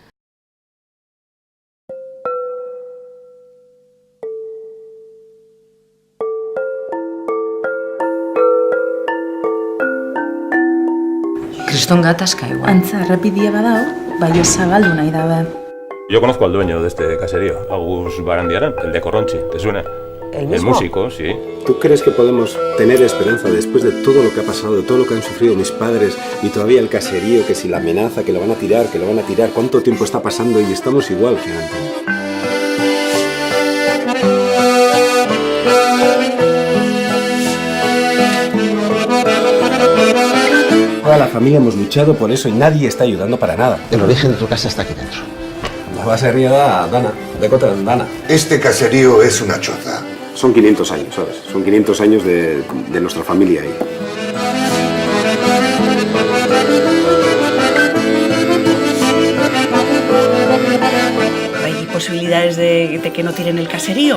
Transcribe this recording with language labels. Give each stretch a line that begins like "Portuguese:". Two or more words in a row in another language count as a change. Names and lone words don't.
Basque: Kriston gatazka igual. Antza, errepidia badao, bai zabaldu nahi dabe.
Spanish: Yo conozco al dueño de este caserío, Agus Barandiaran, el de Corronchi, ¿te suena? ¿El mismo? músico, sí. ¿Tú crees que podemos tener esperanza después de todo lo que ha pasado, de todo lo que han sufrido mis padres y todavía el caserío, que si la amenaza, que lo van a tirar, que lo van a tirar? ¿Cuánto tiempo está pasando y estamos igual que antes? Toda la familia hemos luchado por eso y nadie está ayudando para nada. El origen de tu casa está aquí dentro.
Basque: La baserría da Dana,
Spanish: de Cota de Dana. Este caserío es una choza. Son 500 años, ¿sabes? Son 500 años de nuestra familia ahí. ¿Hay posibilidades de que no tiren el caserío?